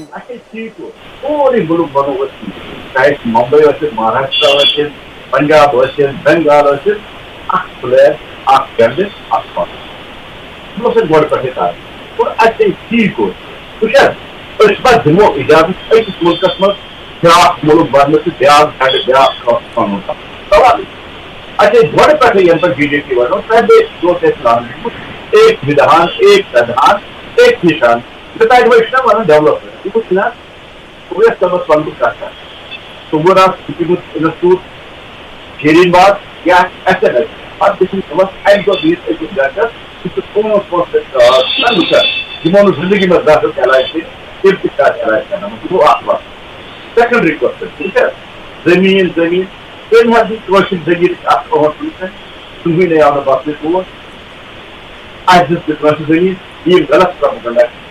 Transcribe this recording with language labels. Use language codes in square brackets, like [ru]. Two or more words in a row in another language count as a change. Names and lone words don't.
[ks] سوری ملک بنو چاہے ممبئی مہاراشٹرا پنجاب بنگال پلیئر جنڈ گۄڈٕ پٮ۪ٹھٕے کَرٕنۍ اور اَتہِ ٹھیٖک اوس وٕچھ حظ أسۍ دِمو اِجازت أکِس مُلکَس منٛز بیٛاکھ مُلک بَننہٕ تہٕ بیٛاکھ جنڈ بیٛاکھ پَنُن سوال اَسہِ گۄڈٕ پٮ۪ٹھٕے یَنہٕ پٮ۪ٹھ بی جے پی بَنو [ur] پہلے جو [ks] اوس اَسہِ لاگنہٕ [ur] ایک وِدھان ایک پردھان ایک نشان [ks] تہٕ تَتہِ وۄنۍ چھُنہ وَنان ڈیولپمنٹ یہِ چھُنہ اویس صٲبَس وَنہٕ بہٕ کَتھ اکھ صُبحن آسہِ دِژمٕژ اِنسٹِچوٗٹ شیٖریٖن باغ یا ایس این ایس پَتہٕ دِژمٕژ صُبحس اَکہِ دۄہ بِہِتھ أکِس گَرَس یِمو نہٕ زندگی منٛز زانٛہہ علاج کٔرِتھ تِم تہِ چھِ اَتھ علاج کرناوان یہِ گوٚو اکھ وقت [en] secondary question [ks] ٹھیٖک چھا زٔمیٖن تٔمۍ حظ دِژ کٲشِر زٔمیٖنٕچ اکھ أہم سولوٗشن کٕہٕنۍ آو نہٕ بَسنہٕ تور اَسہِ دِژ تہِ کٲنٛسہِ زٔمیٖن یِم غلط پرٛوپَگنٛڈا